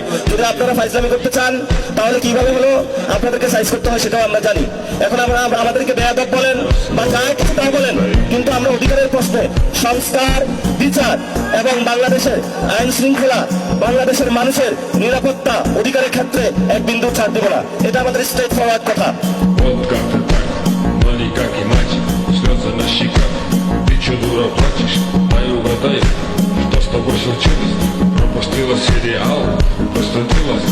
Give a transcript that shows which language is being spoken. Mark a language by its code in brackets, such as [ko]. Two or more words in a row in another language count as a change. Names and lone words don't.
[bn] যদি আপনারা ফাইজলামি করতে চান তাহলে কিভাবে হলো আপনাদেরকে সাইজ করতে হয় সেটাও আমরা জানি। এখন আমরা আমাদেরকে বেয়াদব বলেন বা যা কিছু তা বলেন, কিন্তু আমরা অধিকারের প্রশ্নে সংস্কার, বিচার এবং বাংলাদেশের আইন শৃঙ্খলা, বাংলাদেশের মানুষের নিরাপত্তা অধিকারের ক্ষেত্রে এক বিন্দু ছাড় দেব না। এটা আমাদের [en] straight forward [bn] কথা। [ru] Вот как ты так, маленький как и мать, слезы на щеках. Ты че, дура, плачешь? Дай угадай, что с тобой случилось? Пропустила сериал, простудилась.